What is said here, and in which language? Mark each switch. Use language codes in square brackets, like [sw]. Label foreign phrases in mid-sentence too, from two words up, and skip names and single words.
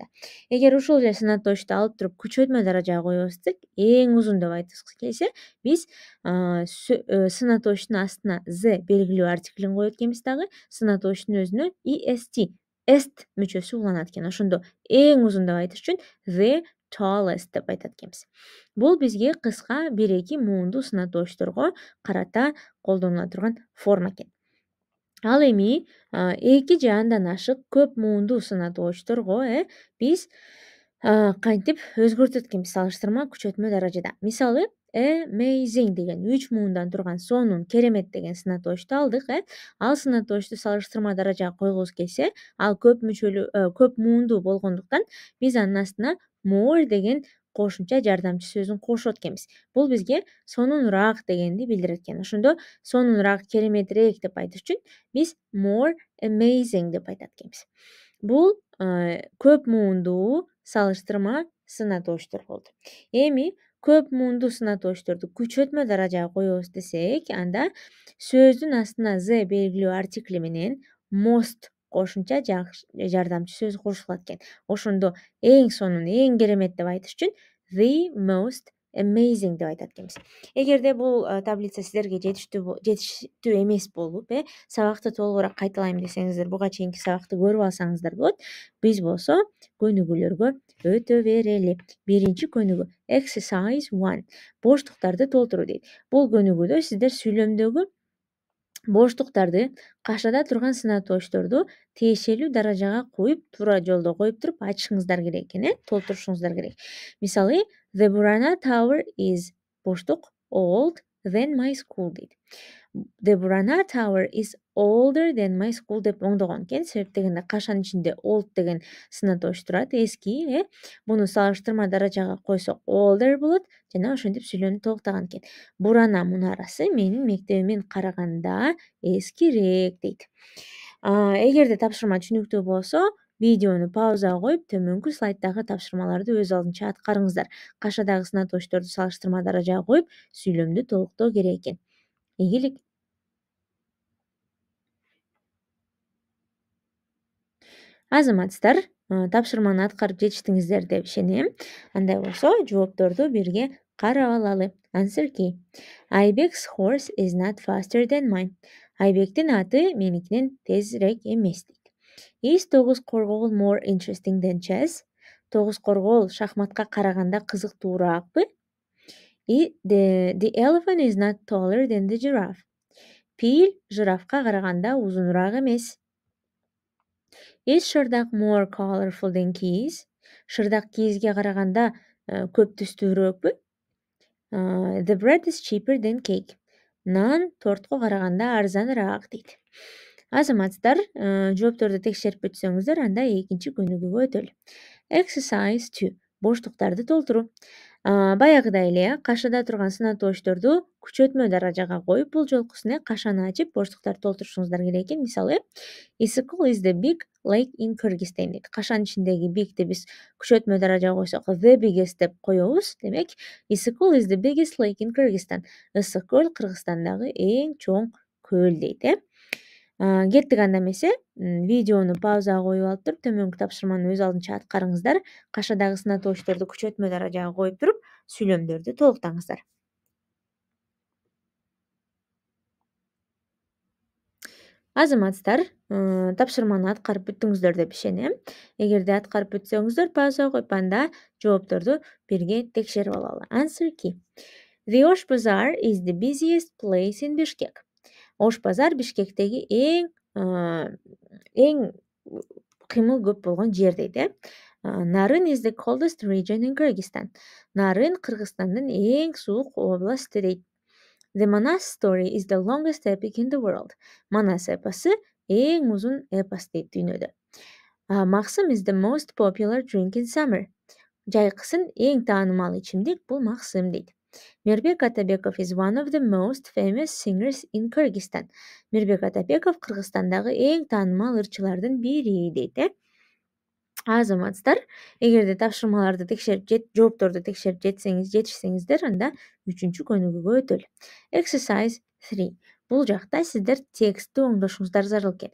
[ky] Эгер ушул эле сынатоочту алып туруп күчөтмө даражага коебуз десек, эң узун деп айткыбыз келсе, биз сынатоочтун астына z белгилүү артиклин коет экенбиз дагы, сынатоочтун өзүнө est мүчөсү уланат экен. Ошондо эң узун деп айтыш үчүн [en] the tallest [ky] деп айтат экенбиз. Бул бизге кыска 1-2 муунду сынатоочторго карата колдонула турган форма экен. Ал эми 2 же андан ашык көп муунду сынатоочторго биз кантип өзгөртөт экенбиз салыштырма күчөтмө даражада. Мисалы, amazing деген 3 муундан турган сонун, керемет деген сынатоочту алдык. Ал сынатоочту салыштырма даражага койгубуз келсе, ал көп муунду болгондуктан биз анын астына more деген кошумча жардамчы сөзүн кошот экенбиз. Бул бизге сонунураак дегенди билдирет экен. Ошондо сонунураак, кереметирээк деп айтыш үчүн биз [en] more amazing [ky] деп айтат экенбиз. Бул көп муунду салыштырма сынатоочтор болду. Эми көп муунду сынатоочторду күчөтмө даражага коебуз десек, анда сөздүн астына z белгилүү артикли менен most кошумча жардамчы сөз кошулат экен. Ошондо эң сонун, эң керемет деп айтыш үчүн [en] the most amazing [ky] деп айтат экенбиз. Эгерде бул таблица сиздерге жетиштүү эмес болуп, сабакты толугураак кайталайм десеңиздер, буга чейинки сабакты көрүп алсаңыздар болот. Биз болсо көнүгүүлөргө өтө берели. Биринчи көнүгүү exercise 1. Боштуктарды толтуруу дейт. Бул көнүгүүдө сиздер сүйлөмдөгү боштуктарды кашада турган сынатоочторду тиешелүү даражага коюп, туура жолдо коюп туруп ачышыңыздар керек экен, толтурушуңуздар керек. Мисалы, [en] the Burana Tower is боштук old than my school дейт. The Burana Tower is older than my school [ky] деп оңдогон экен. Себеп дегенде кашанын ичинде old деген сынатооч турат, эски. Буну салыштырма даражага койсок older болот жана ошентип сүйлөмдү толуктаган экен. Бурана мунарасы менин мектебимен караганда эскирээк дейт. Эгерде тапшырма түшүнүктүү болсо, видеону паузага коюп, төмөнкү слайддагы тапшырмаларды өз алдынча аткарыңыздар. Кашадагы сынатоочторду салыштырма даражага коюп, сүйлөмдү толуктоо керек экен. Ийгилик. Азаматсыздар, тапшырманы аткарып жетиштиңиздер деп ишенем. Андай болсо, жоопторду бирге карап алалы. [en] Answer key. Айбек's horse is not faster than mine. [ky] Айбектин аты меникинен тезирээк эмес дейт. [en] Is тогуз коргоол more interesting than chess? [ky] Тогуз коргоол шахматка караганда кызыктуураакпы? [en] The elephant is not taller than the giraffe. [ky] Пил жирафка караганда узунураак эмес. [en] Is шырдак more colorful than keys? [ky] Шырдак кийизге караганда көп түстүүрөөкпү? [en] The bread is cheaper than cake. [ky] Нан тортко караганда арзаныраак дейт. Азаматсыздар, жоопторду текшерип өтсөңүздөр, анда экинчи көнүгүүгө өтөлү. Exercise 2. Боштуктарды толтуруу. Баягыдай эле кашада турган сынатоочторду күчөтмө даражага коюп, бул жолкусуна кашаны ачып боштуктарды толтурушуңуздар керек экен. Мисалы, [en] Issyk is the big lake in Kyrgyzstan дейт. [ky] Кашанын ичиндеги big'ти биз күчөтмө даражага койсок [en] the biggest [ky] деп коебуз. Демек, [en] Issyk is the biggest lake in Kyrgyzstan. [ky] Ысык көл Кыргызстандагы эң чоң көл дейт, Кеттик анда эмесе, видеону паузага коюп алып туруп, төмөнкү тапшырманы өз алдынча аткарыңыздар. Кашадагы сынатоочторду күчөтмө даражага коюп туруп, сүйлөмдөрдү толуктаңыздар. Азаматсыздар, тапшырманы аткарып бүттүңүздөр деп ишенем. Эгерде аткарып бүтсөңүздөр, паузага коюп, анда жоопторду бирге текшерип алалы. [en] Answer key. The Osh Bazaar is the busiest place in Bishkek. [ky] Ош базар Бишкектеги эң кыймыл көп болгон жер дейт, Нарын [en] is the coldest region in Kyrgyzstan. [ky] Нарын Кыргызстандын эң суук областы дейт. [en] The Manas story is the longest epic in the world. [ky] Манас эпосу эң узун эпос дейт дүйнөдө. [en] Максым is the most popular drink in summer. [ky] Жайкысын эң таанымал ичимдик бул максым дейт. [en] Мирбек Атабеков is one of the most famous singers in Kyrgyzstan. [ky] Мирбек Атабеков Кыргызстандагы эң таанымал ырчылардын бири дейт, Азаматсыздар, эгерде тапшырмаларды текшерип жоопторду текшерип жетишсеңиздер, анда 3-чү көнүгүүгө өтөлү. Exercise 3. Бул жакта сиздер текстти оңдошуңуздар зарыл экен.